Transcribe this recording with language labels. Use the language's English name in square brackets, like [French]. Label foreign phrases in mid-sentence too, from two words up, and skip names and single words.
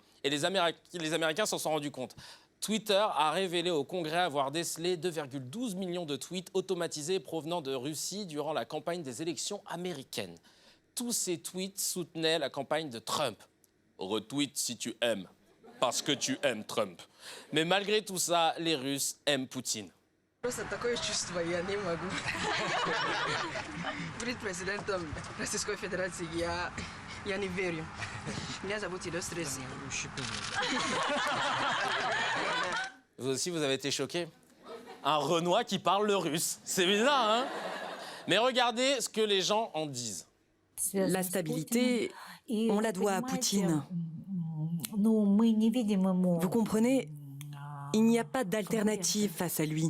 [French] Et les Américains s'en sont rendus compte. Twitter a révélé au Congrès avoir décelé 2,12 millions de tweets automatisés provenant de Russie durant la campagne des élections américaines. Tous ces tweets soutenaient la campagne de Trump. Retweet si tu aimes, parce que tu aimes Trump. Mais malgré tout ça, les Russes aiment Poutine. [Russian] Просто такое чувство я не могу. Перед президентом Российской Федерации я не верю. Меня зовут Илюстрис. [French] Vous aussi, vous avez été choqués? Un Renois qui parle le russe. C'est bizarre, hein? Mais regardez ce que les gens en disent. La stabilité, on la doit à Poutine. Vous comprenez, il n'y a pas d'alternative face à lui.